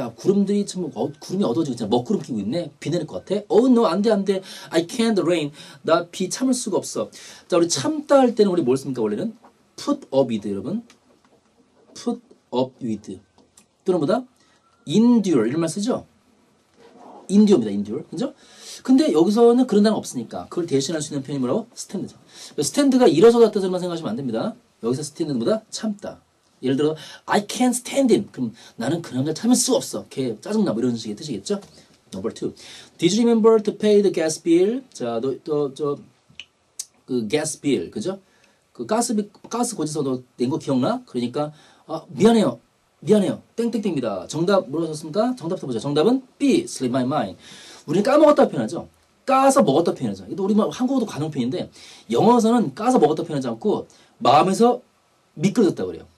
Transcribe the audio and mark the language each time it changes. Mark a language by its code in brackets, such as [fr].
[ko] 야, 구름들이 참 구름이 어두워지고 있잖아. 먹구름 끼고 있네. 비 내릴 것 같아. [en] Oh no, [ko] 안 돼, 안 돼. [en] I can't rain. [ko] 나 비 참을 수가 없어. 자, 우리 참다 할 때는 우리 뭘 씁니까? 원래는 put up with, 여러분. put up with. 또는 뭐다? endure. 이런 말 쓰죠? endure입니다. endure. 그죠? 근데 여기서는 그런 단어가 없으니까 그걸 대신할 수 있는 표현이 뭐라고? 스탠드죠. 스탠드가 일어서다 뜻으로만 생각하시면 안 됩니다. 여기서 스탠드는 뭐다? 참다. [en] 예를 들어 I can't stand him. [ko] 그럼 나는 그 남자 참을 수 없어. 걔 짜증나. 뭐 이런 식의 뜻이겠죠? Number 2. [en] Did you remember to pay the gas bill? [ko] 자, 그 gas bill, 그죠? 그 가스 고지서 너 낸 거 기억나? 그러니까 미안해요. 땡땡땡입니다. 정답 뭐라고 하셨습니까? 정답부터 보자. 정답은 B. [en] Slip my mind. [ko] 우리는 까먹었다 표현하죠. 까서 먹었다 표현하죠. 이것도 우리 한국어도 관용 표현인데 영어에서는 까서 먹었다 표현하지 않고 마음에서 미끄러졌다 그래요.